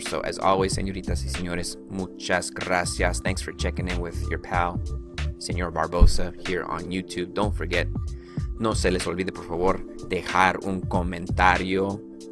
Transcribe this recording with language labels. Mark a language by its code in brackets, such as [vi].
[en] So as always, [es] señoritas y señores, muchas gracias. [en] Thanks for checking in with your pal, Señor Barbosa, here on YouTube. Don't forget, [es] no se les olvide, por favor, dejar un comentario.